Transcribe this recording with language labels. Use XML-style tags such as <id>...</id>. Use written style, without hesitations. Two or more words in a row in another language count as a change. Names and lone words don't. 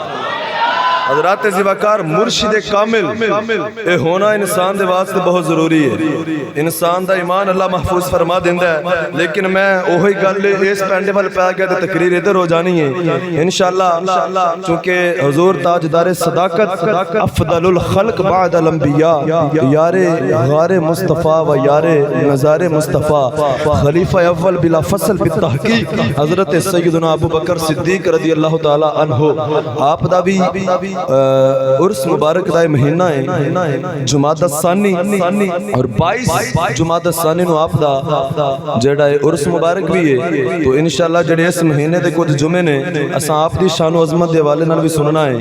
<pa>حضرات ذی وقار مرشد کامل یہ ہونا انسان دے واسطے بہت ضروری ہے. انسان دا ایمان اللہ محفوظ فرما دیندا ہے، لیکن میں اوہی گل اس پینڈے ول پے گیا تو تقریر ادھر ہو جانی ہے इंशाअल्लाह। چونکہ حضور تاجدار صداقت افضل الخلق بعد الانبیاء یار غار مصطفیٰ و یار مزار مصطفیٰ خلیفہ اول بلا فصل بالتحقیق حضرت سیدنا ابو بکر صدیق</pa> <ar>رضي الله تعالى عنه</ar> <pa>آپ دا بھی عرس مبارک دا مہینہ ہے جمادی ثانی اور 22 جمادی ثانی نوں آپ دا جیہڑا ہے عرس مبارک بھی ہے. تو ان شاء اللہ جیہڑے اس مہینے دے کجھ جمعے نے اساں آپ دی شان و عظمت دے حوالے نال بھی سننا ہے.</pa>